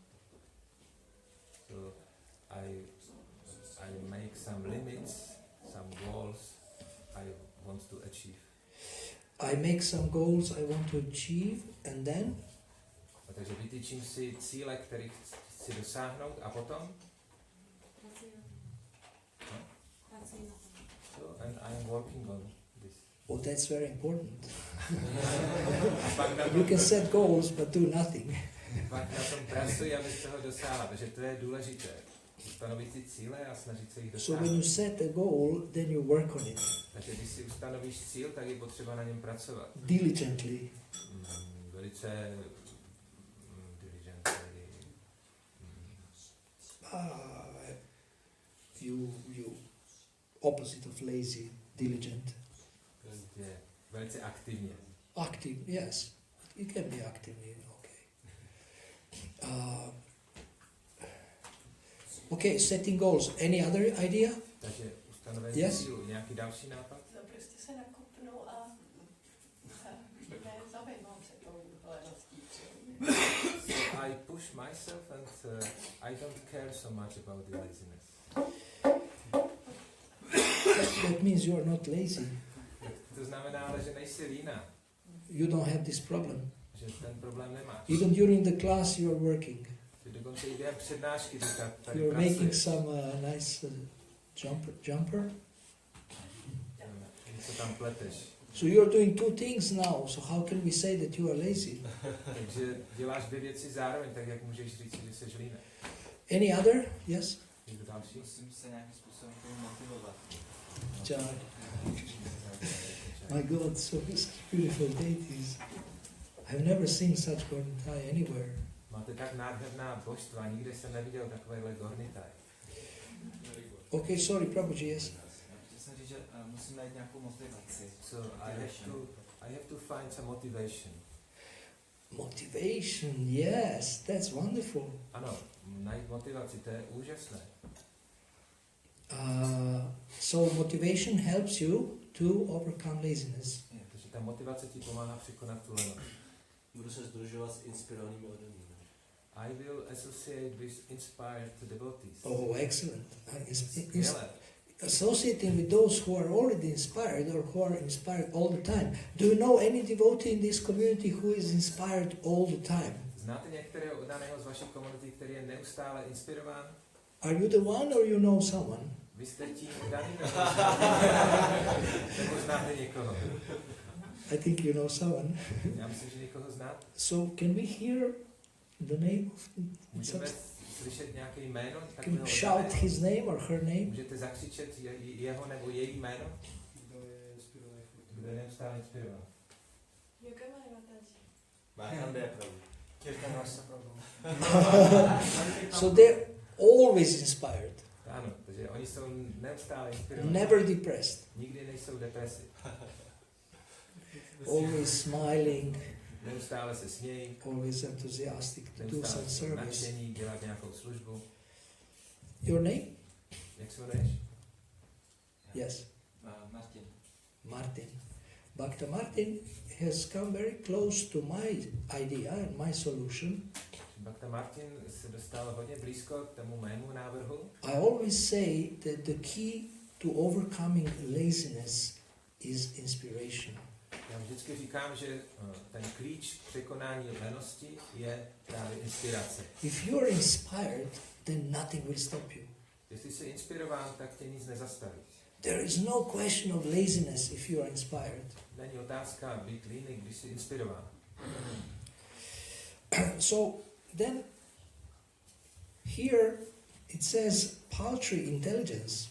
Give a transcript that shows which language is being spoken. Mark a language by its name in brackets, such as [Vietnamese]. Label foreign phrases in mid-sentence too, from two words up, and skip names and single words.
[English] So I make some limits, some goals I want to achieve. I make some goals I want to achieve, and then? [Czech] A takže vytyčím si cíle, kterých chci dosáhnout a potom? Pracuji na tom. No? Pracuji na tom. [English] So, and I am working on this. Well, that's very important. [Czech] A pak na [English] You [Czech] tom, [English] can set goals but do nothing. [Czech] pak na tom pracuji, abych toho dosáhla, takže to je důležité. Stanovit si cíle a snažit se jich [English] So when you [Czech] dosáhnout. [English] set a goal, then you work on it [Czech] Takže když si ustanovíš cíl, tak je potřeba na něm pracovat. [English] diligently. [Czech] Velice diligently. [English] You opposite of lazy, diligent. [Czech] Prostě velice aktivně. [English] Active, yes. It can be actively, okay. Okay, setting goals. Any other idea? [Czech] Takže ustanovení [English] Yes. [Czech] cílu. Nějaký další nápad? No prostě se nakopnu a nezabývám se tou leností. [English] So I push myself and I don't care so much about the laziness. That means you are not lazy. [Czech] To znamená ale, že nejsi líná, [English] You don't have this problem. [Czech] že ten problém nemáš. [English] Even during the class you are working. [Czech] Že dokonce i během přednášky tady [English] You are making [Czech] pracuješ. [English] some nice jumper. [Czech] Něco tam pleteš. [English] So you are doing two things now. So how can we say that you are lazy? [Czech] Takže děláš 2 věci zároveň, tak jak můžeš říct, že jsi líná. [English] Any other? Yes? [Czech] Někdo další? Musím se nějakým způsobem k tomu motivovat. [English] John. My God, so beautiful deities. I've never seen such Gornitai anywhere. [Czech] Máte tak nádherná božstva, nikde jsem neviděl takovéhle gornitaj. [English] Okay, sorry, Prabhuji, yes. [Czech] Chtěl jsem říct, že musím najít nějakou motivaci. [English] So I have to find some motivation. Motivation, yes, that's wonderful. [Czech] Ano, najít motivaci, to je úžasné. [English] So motivation helps you to overcome laziness. [Czech] Takže ta motivace ti pomáhá překonat tu lenost. Budu se sdružovat s inspirovanými lidmi. [English] I will associate with inspired devotees. Oh, excellent. [Czech] Skvělé. [English] Associating with those who are already inspired or who are inspired all the time. Do you know any devotee in this community who is inspired all the time? [Czech] Znáte některého oddaného z vaší komunity, který je neustále inspirován? [English] Are you the one or you know someone? [Czech] Vy jste tím daný, nebo znáte někoho? [English] I think you know someone. [Czech] Já myslím, že někoho znáte. [English] So can we hear the name of [Czech] Můžeme slyšet nějaké jméno, tak [English] You can shout his name or her name. [Czech] můžete zakřičet jeho nebo její jméno. Kdo je neustále inspirován? [English] So they're always inspired, [Czech] Ano, takže oni jsou neustále inspirovaní. [English] never depressed, [Czech] Nikdy nejsou v depresi. [English] always smiling, [Czech] Neustále se smějí. [English] always enthusiastic to do [Czech] Neustále [English] some [Czech] jsou [English] service. [Czech] nadšení, dělat nějakou službu. [English] Your name? [Czech] Jak se jmenuješ? [English] Yes, Martin. Martin. Bhakta Martin has come very close to my idea and my solution. [Czech] Bhakta Martin se dostal hodně blízko k tomu mému návrhu. [English] I always say that the key to overcoming laziness is inspiration. [Czech] Já vždycky říkám, že ten klíč k překonání lenosti je právě inspirace. [English] If you are inspired, then nothing will stop you. [Czech] Jestli jsi inspirován, tak tě nic nezastaví. [English] There is no question of laziness if you are inspired. [Czech] Není otázka být líný, když jsi inspirován. [English] So then, here it says paltry intelligence.